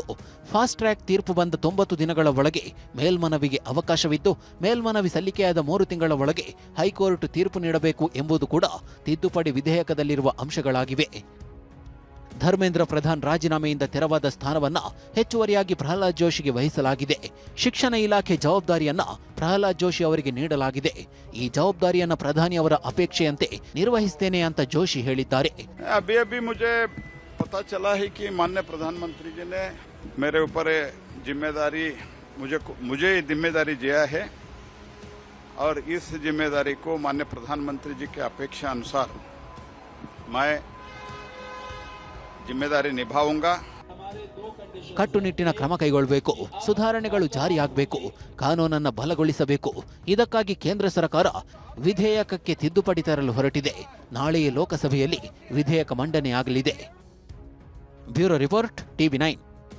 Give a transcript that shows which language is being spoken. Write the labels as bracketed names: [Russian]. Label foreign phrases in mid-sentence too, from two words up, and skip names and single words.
[English] fast track [Kannada] ತೀರ್ಪು ಬಂದ 90 ದಿನಗಳ ಒಳಗೆ ಮೇಲ್ಮನವಿಗೆ ಅವಕಾಶವಿದ್ದು, ಮೇಲ್ಮನವಿ ಸಲ್ಲಿಕೆಯಾದ 3 ತಿಂಗಳ ಒಳಗೆ ಹೈಕೋರ್ಟ್ ತೀರ್ಪು ನೀಡಬೇಕು ಎಂಬುದು ಕೂಡ ತಿದ್ದುಪಡಿ ವಿಧೇಯಕದಲ್ಲಿರುವ ಅಂಶಗಳಾಗಿವೆ. ಧರ್ಮೇಂದ್ರ ಪ್ರಧಾನ್ ರಾಜೀನಾಮೆಯಿಂದ ತೆರವಾದ ಸ್ಥಾನವನ್ನ ಹೆಚ್ಚುವರಿಯಾಗಿ ಪ್ರಹ್ಲಾದ್ ಜೋಶಿಗೆ ವಹಿಸಲಾಗಿದೆ. ಶಿಕ್ಷಣ ಇಲಾಖೆ ಜವಾಬ್ದಾರಿಯನ್ನ ಪ್ರಹ್ಲಾದ್ ಜೋಶಿ ಅವರಿಗೆ ನೀಡಲಾಗಿದೆ. ಈ ಜವಾಬ್ದಾರಿಯನ್ನ ಪ್ರಧಾನಿ ಅವರ ಅಪೇಕ್ಷೆಯಂತೆ ನಿರ್ವಹಿಸುತ್ತೇನೆ ಅಂತ ಜೋಶಿ ಹೇಳಿದ್ದಾರೆ. [Hindi] अभी मुझे पता चला है कि माननीय प्रधानमंत्री जी ने मेरे ऊपर जिम्मेदारी मुझे जिम्मेदारी दिया है और इस जिम्मेदारी को माननीय प्रधानमंत्री जी के अपेक्षा अनुसार मैं जिम्मेदारी निभाऊंगा. [Kannada] ಕಟ್ಟುನಿಟ್ಟಿನ ಕ್ರಮ ಕೈಗೊಳ್ಳಬೇಕು, ಸುಧಾರಣೆಗಳು ಜಾರಿಯಾಗಬೇಕು, ಕಾನೂನನ್ನು ಬಲಗೊಳಿಸಬೇಕು. ಇದಕ್ಕಾಗಿ ಕೇಂದ್ರ ಸರ್ಕಾರ ವಿಧೇಯಕಕ್ಕೆ ತಿದ್ದುಪಡಿ ತರಲು ಹೊರಟಿದೆ. ನಾಳೆಯೇ ಲೋಕಸಭೆಯಲ್ಲಿ ವಿಧೇಯಕ ಮಂಡನೆಯಾಗಲಿದೆ. [English] bureau report, [Kannada] TV9.